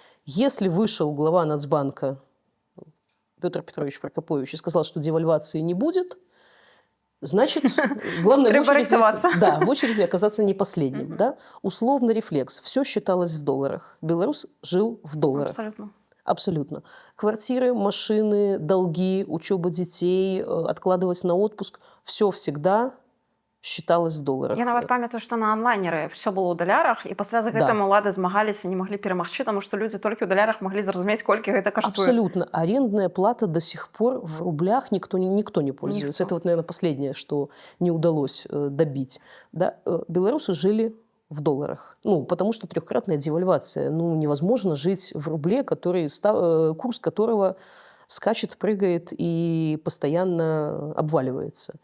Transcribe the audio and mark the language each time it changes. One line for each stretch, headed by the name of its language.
Russian: Если вышел глава Нацбанка Петр Петрович Прокопович и сказал, что девальвации не будет, значит, главное в очереди оказаться не последним. Да? Условный рефлекс. Все считалось в долларах. Белорус жил в долларах. Абсолютно. Квартиры, машины, долги, учеба детей, откладывать на отпуск – все всегда считалось в долларах.
Belarusian: Я нават памятаю, што на онлайнеры все было ў далярах, і пасля за гэтым улады змагаліся, не маглі перамагчы, таму што людзі толькі ў далярах маглі зразумець, колькі гэта каштуе.
Russian: Абсолютно. Арендная плата до сих пор в рублях никто не пользуется. Это вот, наверное, последнее, что не удалось добить. Да? Белорусы жили в долларах. Ну, потому что трехкратная девальвация. Ну, невозможно жить в рубле, курс которого скачет, прыгает и постоянно обваливается.